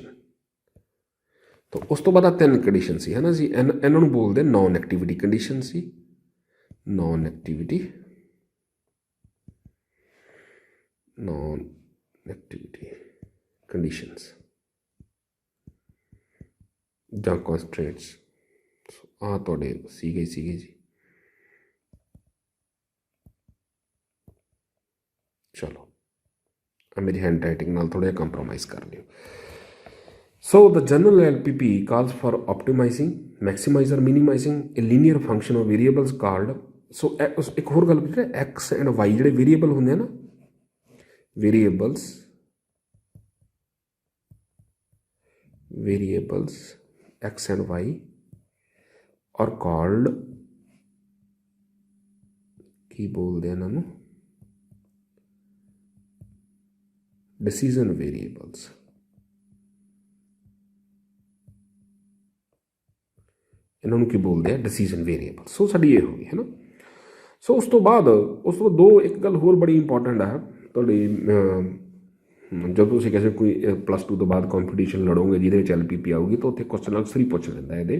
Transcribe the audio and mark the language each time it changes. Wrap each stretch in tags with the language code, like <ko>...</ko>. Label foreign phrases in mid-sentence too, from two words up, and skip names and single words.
<pa>ਤਾਂ ਉਸ ਤੋਂ ਬਾਅਦ ਆ 3 ਕੰਡੀਸ਼ਨ ਸੀ ਹੈ ਨਾ ਜੀ, ਇਹਨਾਂ ਨੂੰ ਬੋਲਦੇ</pa> <en>non activity condition</en> <pa>ਸੀ,</pa> <en>non activity conditions</en> <pa>ਜਾਂ ਕੰਸਟ੍ਰੇਂਟਸ। ਆਹ ਤੁਹਾਡੇ ਸੀਗੇ ਜੀ। ਚਲੋ ਮੇਰੀ</pa> <en>hand writing</en> <pa>ਨਾਲ ਥੋੜ੍ਹਾ ਜਿਹਾ ਕੰਪਰੋਮਾਈਜ਼ ਕਰ ਲਿਓ।</pa> <en>So the general LPP calls for optimizing, maximize or minimizing a linear function of variables called, so</en> <pa>ਇੱਕ ਹੋਰ ਗੱਲ ਕੀਤੀ</pa> <en>x and y</en> <pa>ਜਿਹੜੇ ਵੇਰੀਏਬਲ ਹੁੰਦੇ ਆ ਨਾ,</pa> <en>variables x and y are called,</en> <pa>ਕੀ ਬੋਲਦੇ ਆ ਇਹਨਾਂ ਨੂੰ,</pa> <en>decision variables।</en> <pa>ਇਹਨਾਂ ਨੂੰ ਕੀ ਬੋਲਦੇ ਆ,</pa> <en>decision variable.</en> <pa>ਸੋ ਸਾਡੀ ਇਹ ਹੋ ਗਈ ਹੈ ਨਾ। ਸੋ ਉਸ ਤੋਂ ਬਾਅਦ ਦੋ ਇੱਕ ਗੱਲ ਹੋਰ ਬੜੀ ਇੰਪੋਰਟੈਂਟ ਹੈ ਤੁਹਾਡੀ, ਜਦੋਂ ਤੁਸੀਂ ਕਿਸੇ ਕੋਈ +2 ਤੋਂ ਬਾਅਦ ਕੰਪੀਟੀਸ਼ਨ ਲੜੋਗੇ ਜਿਹਦੇ ਵਿੱਚ LPP ਆਊਗੀ ਤਾਂ ਉੱਥੇ ਕੁਐਸਚਨ ਅਕਸਰ ਹੀ ਪੁੱਛ ਲੈਂਦਾ ਇਹਦੇ।</pa>